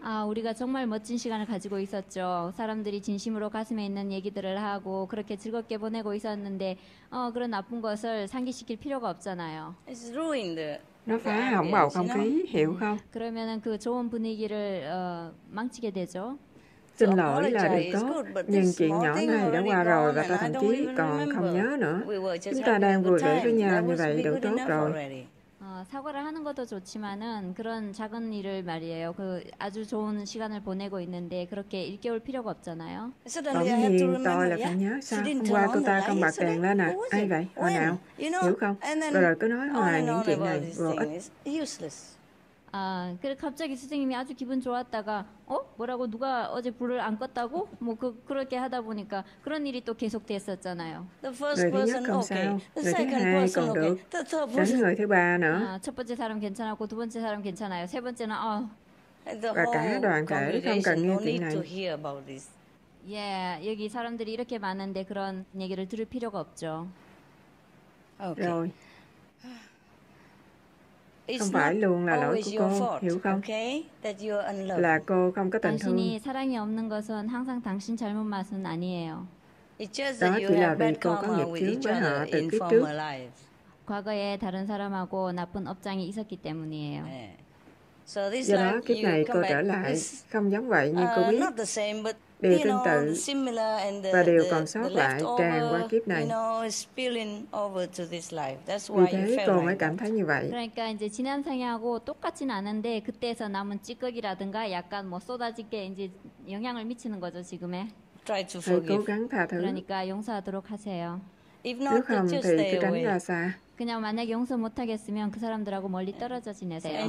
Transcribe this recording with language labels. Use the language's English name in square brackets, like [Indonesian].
[Korean] 우리가 정말 멋진 시간을 가지고 있었죠. 사람들이 진심으로 가슴에 있는 얘기들을 하고 그렇게 즐겁게 보내고 있었는데 그런 나쁜 것을 상기시킬 필요가 없잖아요. [English] It's ruined the [Vietnamese] Nó phá hỏng bầu không [English] ambience, you know? [Vietnamese] khí, hiểu không? [Korean] 그러면은 그 좋은 분위기를 망치게 되죠. [Vietnamese] Xin lỗi là điều tốt, nhưng chuyện nhỏ này đã qua rồi và tôi thậm chí còn không nhớ nữa. Chúng ta đang vui vẻ với nhau như vậy đủ tốt rồi. [Korean] 사과를 하는 것도 좋지만은 그런 작은 일을 말이에요. 그 아주 좋은 시간을 보내고 있는데 그렇게 일깨울 필요가 없잖아요. [Vietnamese] Bỗng nhiên tôi là phải nhớ sao hôm qua cô ta không bật đèn lên à? Ai vậy? Hồi nào? Hiểu không? Rồi cứ nói hoài những chuyện này vô ích. [Korean] 그래 갑자기 스승님이 아주 기분 좋았다가 뭐라고 누가 어제 불을 안 껐다고? 뭐 그렇게 하다 보니까 그런 일이 또 계속됐었잖아요. [Vietnamese] Người thứ nhất không sao, người thứ hai còn được, đến người thứ ba nữa. [Korean] 첫 번째 사람 괜찮았고 두 번째 사람 괜찮아요. 세 번째는 [Vietnamese] Và cả đoàn thể không cần nghe chuyện này. [Korean] 여기 사람들이 이렇게 많은데 그런 얘기를 들을 필요가 없죠. [Vietnamese] Rồi. Không phải luôn là lỗi của cô, hiểu không? Là cô không có tình thương. [Korean] 당신이 사랑이 없는 것은 항상 당신 잘못 맛은 아니에요. [Vietnamese] Đó chỉ là vì cô có nghiệp chướng với họ từ kiếp trước. [Korean] 과거에 다른 사람하고 나쁜 업장이 있었기 때문이에요. [Vietnamese] Do đó kiếp này cô trở lại không giống vậy như cô biết. Điều tương tự và điều còn sót lại tràn qua kiếp này. Vì thế cô mới cảm thấy như vậy. [Korean] 그러니까 이제 지난 생하고 똑같진 않은데 그때에서 남은 찌꺼기라든가 약간 뭐 쏟아질 게 이제 영향을 미치는 거죠 지금에. [Vietnamese] Hãy cố gắng tha thứ. [Korean] 그러니까 용서하도록 하세요. [Vietnamese] Nếu không thì cứ tránh ra xa. [Korean] 그냥 만약에 용서 못하겠으면 그 사람들하고 멀리 떨어져 지내세요.